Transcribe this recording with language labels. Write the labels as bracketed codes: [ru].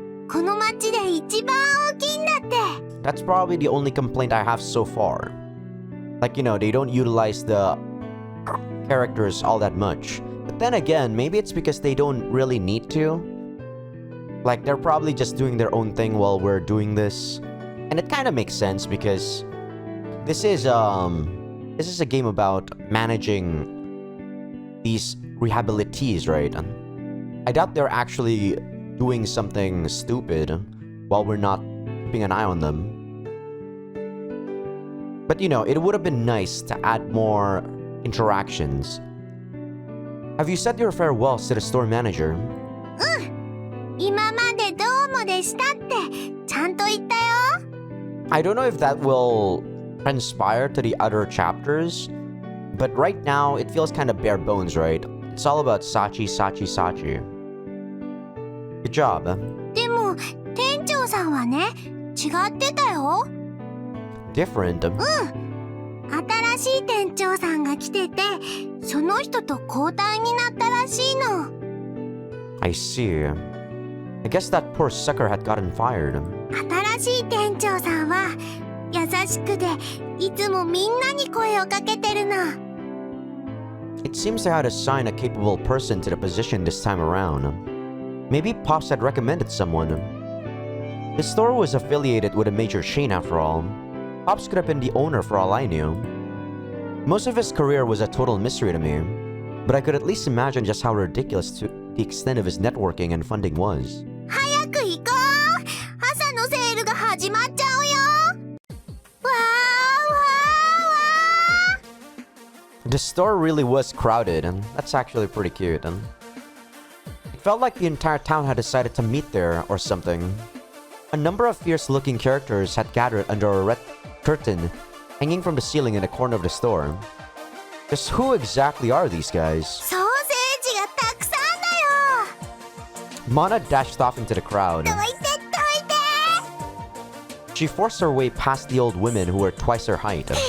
[ja] この町で一番大きいんだって。 [en] That's probably the only complaint I have so far. Like, you know, they don't utilize the characters all that much. But then again, maybe it's because they don't really need to. Like, they're probably just doing their own thing while we're doing this. And it kind of makes sense because this is a game about managing these rehabilitees, right? I doubt they're actually doing something stupid while we're not keeping an eye on them. But you know, it would have been nice to add more interactions. Have you said your farewells to the store manager? [ja] 今までどうもでしたってちゃんと言ったよ。 [en] I don't know if that will transpire to the other chapters, but right now it feels kind of bare bones, right? It's all about Sachi, Sachi, Sachi. Good job. [ja] でも店長さんはね違ってたよ。 [en] Different. [ja] 新しい店長さんが来ててその人と交代になったらしいの。 [en] I see. I guess that poor sucker had gotten fired. [ja] 新しい店長さんは優しくていつもみんなに声をかけてるの。 [en] It seems they had assigned a capable person to the position this time around. Maybe Pops had recommended someone. The store was affiliated with a major chain after all. Pops could have been the owner for all I knew. Most of his career was a total mystery to me, but I could at least imagine just how ridiculous the extent of his networking and funding was. [ja] 早く行こう。朝のセールが始まっちゃうよ。わーわーわー。 [en] The store really was crowded, and that's actually pretty cute. It felt like the entire town had decided to meet there or something. A number of fierce-looking characters had gathered under a red curtain hanging from the ceiling in the corner of the store. Just who exactly are these guys? [ja] ソーセージがたくさんだよ。 [en] Mana dashed off into the crowd. [ja] どいてどいて。 [en] She forced her way past the old women who were twice her height.